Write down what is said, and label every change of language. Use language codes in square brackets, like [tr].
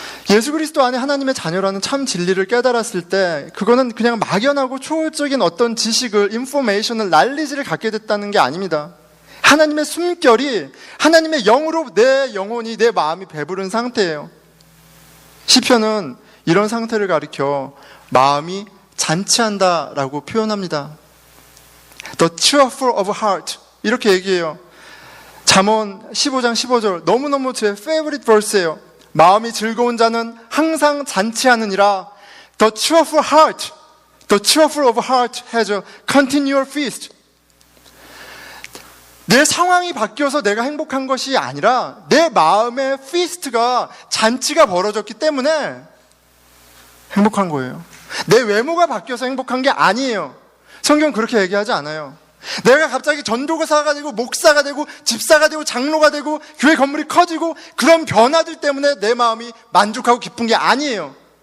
[ko] 예수 그리스도 안에 하나님의 자녀라는 참 진리를 깨달았을 때 그거는 그냥 막연하고 초월적인 어떤 지식을, 인포메이션을, 날리지를 갖게 됐다는 게 아닙니다. 하나님의 숨결이 하나님의 영으로 내 영혼이, 내 마음이 배부른 상태예요. 시편은 이런 상태를 가리켜 마음이 잔치한다라고 표현합니다. [en] The cheerful of heart, [ko] 이렇게 얘기해요. 잠언 15장 15절, 너무너무 제 [en] favorite verse [ko] 예요. 마음이 즐거운 자는 항상 잔치하느니라. [en] The cheerful heart, the cheerful of heart has a continual feast. [ko] 내 상황이 바뀌어서 내가 행복한 것이 아니라 내 마음의 feast가, 잔치가 벌어졌기 때문에 행복한 거예요. 내 외모가 바뀌어서 행복한 게 아니에요. 성경은 그렇게 얘기하지 않아요. 내가 갑자기 전도사가 되고 목사가 되고 집사가 되고 장로가 되고 교회 건물이 커지고 그런 변화들 때문에 내 마음이 만족하고 기쁜 게 아니에요.